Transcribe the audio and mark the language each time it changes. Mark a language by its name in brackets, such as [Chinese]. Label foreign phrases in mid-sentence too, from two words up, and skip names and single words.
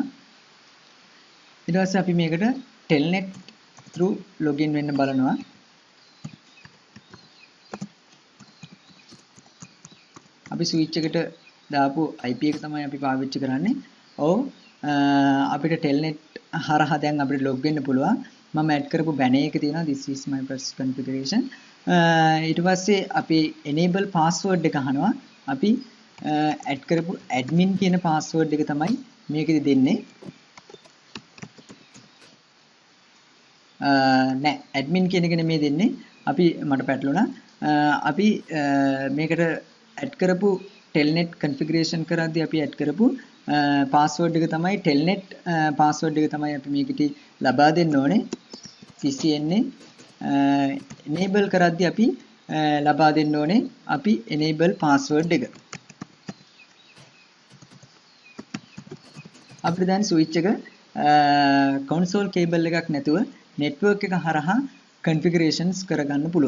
[Sinhala] ඊට පස්සේ අපි මේකට [English] telnet through login [Sinhala] වෙන්න බලනවා. අපි switch එකට දාපු IP එක තමයි අපි පාවිච්චි කරන්නේ. අපිට telnet හරහා දැන් අපිට log වෙන්න පුළුවන්. මම add කරපු banner එක තියෙනවා [English] this is my first configuration. [Sinhala] ඊට පස්සේ අපි [English] enable password [Sinhala] එක අහනවා. අපි add කරපු admin කියන password එක තමයි මේකෙදි දෙන්නේ. නෑ admin කියන එක නෙමෙයි දෙන්නේ. අපි මට පැටළුණා. අපි මේකට add කරපු [English] telnet configuration [Sinhala] කරද්දී අපි add කරපු password එක තමයි [English] telnet password [Sinhala] එක තමයි අපි මේකට ලබා දෙන්න ඕනේ. CCNA enable කරද්දී අපි ලබා දෙන්න ඕනේ අපි [English] enable password [Sinhala] එක. අපිට දැන් switch එක [English] console cable [Sinhala] එකක් නැතුව network එක හරහා configurations කරගන්න පුළුවන්.